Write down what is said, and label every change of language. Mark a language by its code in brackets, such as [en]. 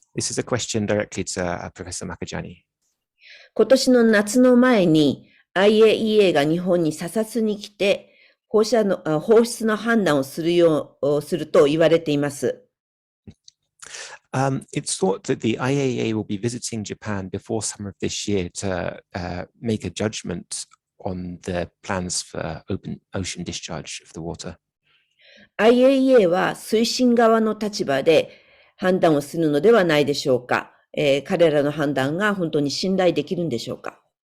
[en] This is a question directly to Professor Makajani. [ja] 今年の夏の前に IAEA が日本に査察に来て放出の判断をすると言われています。 [en] It's thought that the IAEA will be visiting Japan before summer of this year to make a judgment on the plans for open ocean discharge of the water. [ja] IAEA は推進側の立場で判断をするのではないでしょうか。彼らの判断が本当に信頼できるんでしょうか。